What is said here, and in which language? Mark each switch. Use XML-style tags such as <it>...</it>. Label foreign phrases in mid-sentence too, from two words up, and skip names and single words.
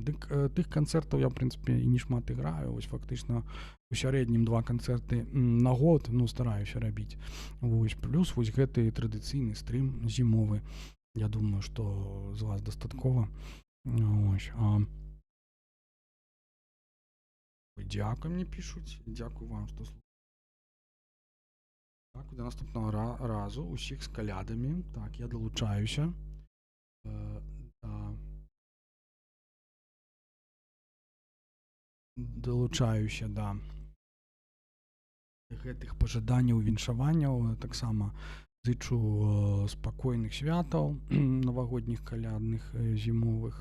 <be>Дык тых канцэртаў я, в прынцыпе, і не шмат іграю. Ось, фактычна, у сярэднім 2 канцэрты на год, ну, стараюся рабіць. Вось, плюс вось гэты традыцыйны стрым зімовы. Я думаю, што з вас дастаткова.</be> <uk>Ось, Дякую, мені пишуть. Дякую вам, що слухаєте. Так, до наступного разу.</uk> <be>Усіх з колядами.</be> <uk>Так, я долучаюся.</uk> <be>Да. Долучаюся да гэтых пажаданняў, віншаванняў. Таксама зычу спакойных святаў навагодніх, калядных, зімовых.</be>